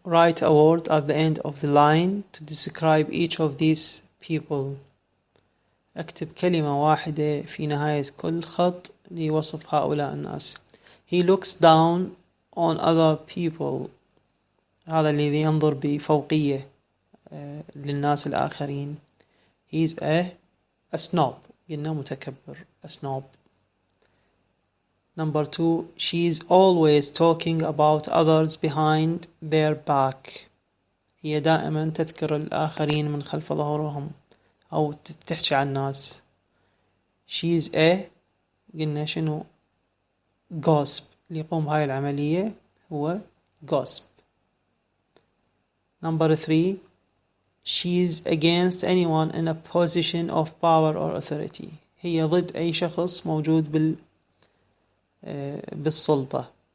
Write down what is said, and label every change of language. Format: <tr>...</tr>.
<en>Write a word at the end of the line to describe each of these people.</en> <ar>اكتب كلمة واحدة في نهاية كل خط لوصف هؤلاء الناس.</ar> <en>He looks down on other people.</en> <ar>هذا الذي ينظر بفوقية للناس الآخرين.</ar> <en>He's a snob.</en> <ar>قلنا متكبر.</ar> <en>A snob. Number 2. She's always talking about others behind their back.</en> <ar>هي دائما تذكر الآخرين من خلف ظهورهم أو تحكي عن الناس.</ar> <en>She's a</en> <ar>قلنا شنو</ar> <en>gossip.</en> <ar>اللي يقوم بهاي العملية هو gossip.</ar> <en>Number 3. She's against anyone in a position of power or authority.</en> <ar>هي ضد أي شخص موجود بالسلطة.</ar>